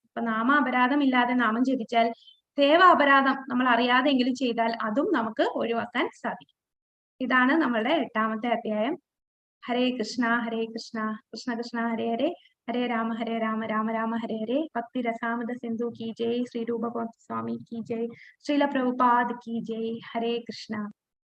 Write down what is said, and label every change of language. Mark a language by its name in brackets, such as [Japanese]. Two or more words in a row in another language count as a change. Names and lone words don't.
[Malayalam] അപ്പൊ നാമാപരാധം ഇല്ലാതെ നാമം ജപിച്ചാൽ, സേവ അപരാധം നമ്മൾ അറിയാതെങ്കിലും ചെയ്താൽ അതും നമുക്ക് ഒഴിവാക്കാൻ സാധിക്കും. ഇതാണ് നമ്മളുടെ 8-ാമത്തെ അധ്യായം. [Sanskrit] हरे कृष्ण कृष्ण कृष्ण हरे हरे हरे राम राम राम हरे हरे. [Hindi] भक्ति रसामृत सिन्धु की जय. श्री रूप गोस्वामी की जय. श्रील प्रभुपाद की जय. हरे कृष्णा.